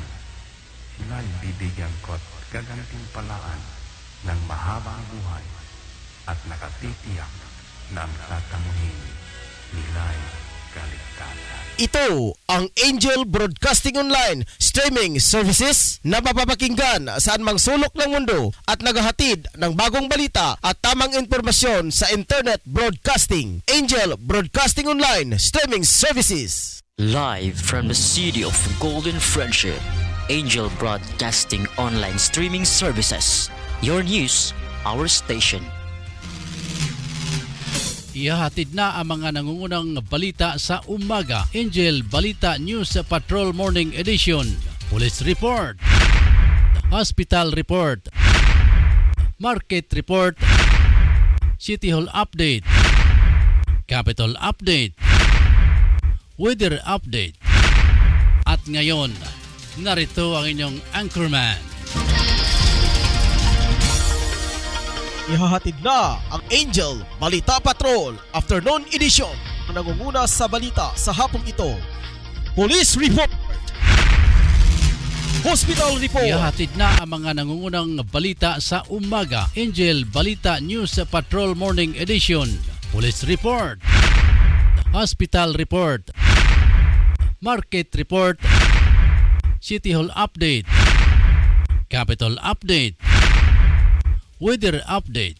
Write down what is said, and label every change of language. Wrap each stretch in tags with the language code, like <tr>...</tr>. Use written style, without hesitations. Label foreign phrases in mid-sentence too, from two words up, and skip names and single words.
<tl>Sila'y bibigyan ko at gagantimpalaan ng mahabang buhay at nakatitiyak na ang tatamuhin nila'y kaligtasan. Ito ang Angel Broadcasting Online streaming services na mapapakinggan saan mang sulok ng mundo at naghahatid ng bagong balita at tamang impormasyon sa</tl> <en>internet broadcasting.</en> <tl>Angel Broadcasting Online streaming services.</tl> <en>Live from the city of Golden Friendship, Angel Broadcasting Online streaming services. Your news, our station.</en> <tl>Ihahatid na ang mga nangungunang balita sa umaga. Angel Balita News Patrol Morning Edition.</tl> <en>Police Report, Hospital Report, Market Report, City Hall Update, Capitol Update, Weather Update.</en> <tl>At ngayon, narito ang inyong anchorman. Ihahatid na ang Angel Balita Patrol Afternoon Edition na nangunguna sa balita sa hapong ito.</tl> <en>Police Report, Hospital Report.</en> <tl>Ihahatid na ang mga nangungunang balita sa umaga. Angel Balita News Patrol Morning Edition.</tl> <en>Police Report, Hospital Report, Market Report, City Hall Update, Capitol Update, Weather Update.</en>